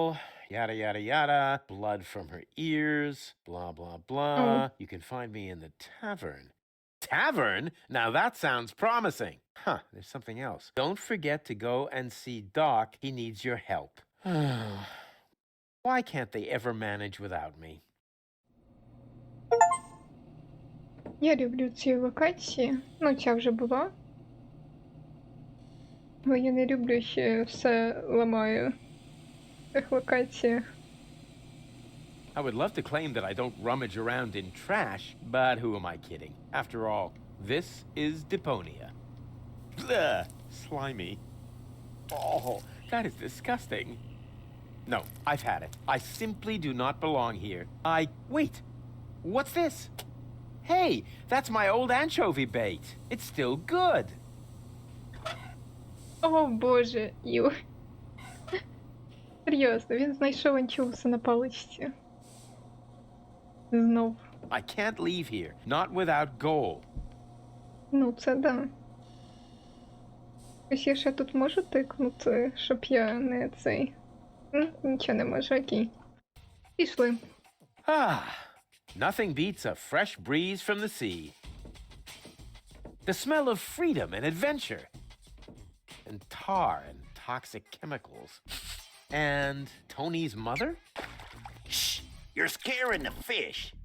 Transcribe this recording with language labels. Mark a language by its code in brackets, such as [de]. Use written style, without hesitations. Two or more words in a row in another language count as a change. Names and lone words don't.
[en] Yada, yada, yada. Blood from her ears. Blah, blah, blah. You can find me in the tavern. Tavern? Now that sounds promising. Huh, there's something else. Don't forget to go and see Doc. He needs your help. Why can't they ever manage without me? [uk] Я люблю ці локації. Ну, ця вже була. Але я не люблю, що все ламаю в цих локаціях. [en] I would love to claim that I don't rummage around in trash, but who am I kidding? After all, this is Deponia. Ugh, slimy. Oh, that is disgusting. No, I've had it. I simply do not belong here. Wait! What's this? Hey, that's my old anchovy bait. It's still good. [uk] О, Боже, Ю. Серйозно, він знайшов анчоуса на паличці. Знов. [en] I can't leave here, not without gold. [uk] Ну, це да. Ось я ще тут можу тикнути, щоб я не цей... Нічого не можу, окей. Пішли. [en] Nothing beats a fresh breeze from the sea. The smell of freedom and adventure. And tar and toxic chemicals. And Tony's mother? Shh! You're scaring the fish.